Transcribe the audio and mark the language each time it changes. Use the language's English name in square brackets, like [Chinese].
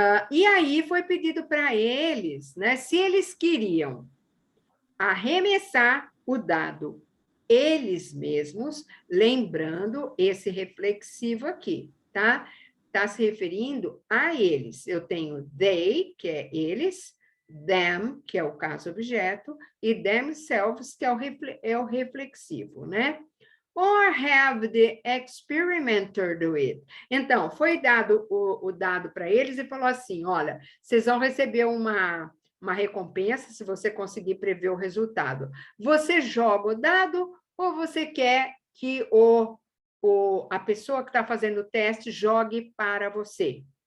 [Portuguese] E aí foi pedido para eles, né, se eles queriam arremessar o dado eles mesmos, lembrando esse reflexivo aqui, tá? Está se referindo a eles. Eu tenho they, que é eles, them, que é o caso-objeto, e themselves, que é o reflexivo, né? [English] Or have the experimenter do it. [Portuguese] Então, foi dado o dado para eles e falou assim, olha, vocês vão receber uma recompensa se você conseguir prever o resultado. Você joga o dado ou você quer que a pessoa que está fazendo o teste jogue para você?